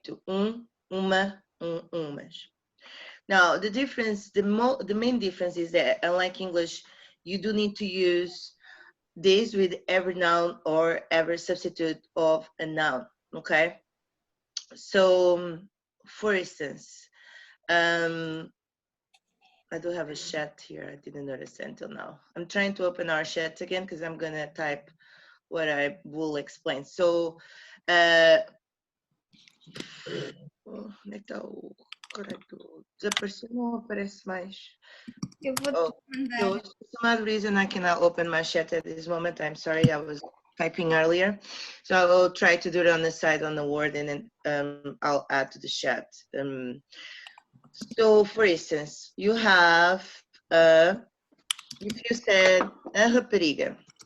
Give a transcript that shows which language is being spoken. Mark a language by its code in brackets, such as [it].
[en] To uma, umas. Now the difference, the main difference is that unlike English, you do need to use this with every noun or every substitute of a noun, okay? So for instance, I do have a chat here. I didn't notice until now. I'm trying to open our chat again because I'm gonna type what I will explain. [pt] So, onde é que tá o correto? Desapareceu, não aparece mais. Eu vou [en] Oh, so for some odd reason I cannot open my chat at this moment. I'm sorry, I was typing earlier. So I will try to do it on the side on the word, and then I'll add to the chat. So for instance, you have, if you said a rapariga.